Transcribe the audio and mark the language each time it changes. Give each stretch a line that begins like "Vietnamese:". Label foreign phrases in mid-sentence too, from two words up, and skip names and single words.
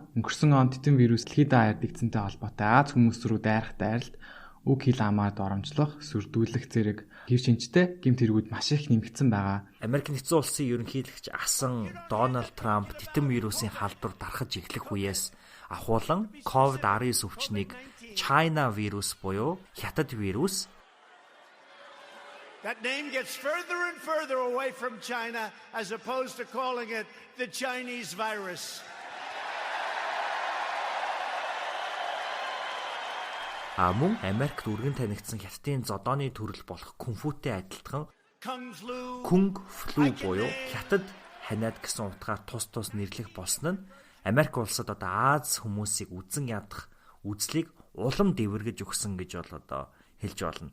Mongolian: Өнгөрсөн он титэн вирус дэлхийд даяардагцэнтэй холбоотой Аз хүмүүс рүү дайрах дайралт, үг хэл амаар доромжлох, сүрдүүлэх зэрэг хэв шинжтэй гэмт хэрэгүүд маш их нэмэгдсэн байгаа. Америк нэгдсэн улсын ерөнхийлөгч асан Дональд Трамп титэн вирусын халдвар тархаж эхлэх үеэс ахуулан COVID-19 өвчнийг China вирус буюу хятад вирус.
English: That name gets further and further away from China as opposed to calling it the Chinese virus.
Mongolian: Мөн Америкт үргэн танигдсан хятадын зодооны төрөл болох кунфутэй адилтхан кунг флу буюу хятад ханиад гэсэн утгаар тус нэрлэх болсон нь Америк улсад одоо Аз хүмүүсийг үзэн ядах үзлийг улам дэвэргэж өгсөн гэж бол одоо хэлж болно.